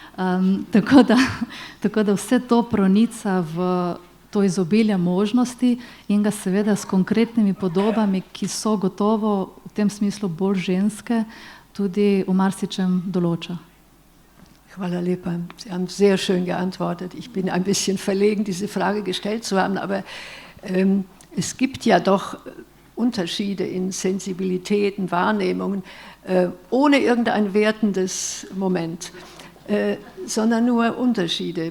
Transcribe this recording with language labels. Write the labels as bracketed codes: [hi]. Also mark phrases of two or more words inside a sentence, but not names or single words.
[sl] Tako da vse to pronica v to izobilje možnosti in ga seveda s konkretnimi podobami, ki so gotovo v tem smislu bolj ženske, tudi v marsičem določa. Hvala lepa. [de] Sie haben sehr schön geantwortet. Ich bin ein bisschen verlegen, diese Frage gestellt zu haben, aber es gibt ja doch Unterschiede in Sensibilitäten, Wahrnehmungen, ohne irgendein wertendes Moment, sondern nur Unterschiede.